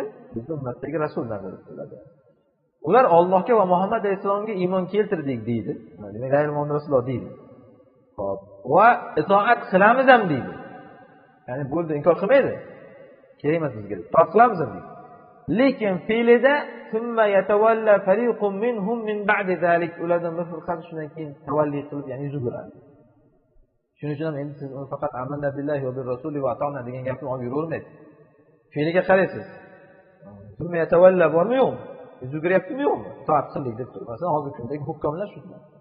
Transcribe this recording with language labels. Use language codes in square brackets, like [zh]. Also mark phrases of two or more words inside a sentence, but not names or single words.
[uz] Bizning ummatdagi rasul nazarda tutiladi. Ular Allohga va Muhammad alayhisalomga iymon keltirdik deydi. Demak, g'ayrimon rasullar deydi. Xo'p, va itoat qilamiz ham deydi. Ya'ni bo'ldi, inkor qilmaydi. Kerak emas bizga. Itoat qilamiz ham deydi. Lekin fe'lida [ar] ثم يتولى فريق منهم من بعد ذلك, [uz] ulardan bir firqasi shundan keyin tavalli qilib, ya'ni yuz o'giradi. Shuning uchun ham endi siz faqat [ar] آمنا بالله وبالرسول وأطعنا [uz] degan gapni olib yuravermaysiz. Fe'liga qaraysiz. [ar] ثم يتولى [uz] bormi yo'qmi? Yuz o'giryaptimi yo'qmi? Itoat qildik deb turib. Masalan, hozirgi kundagi hukmlar shunday.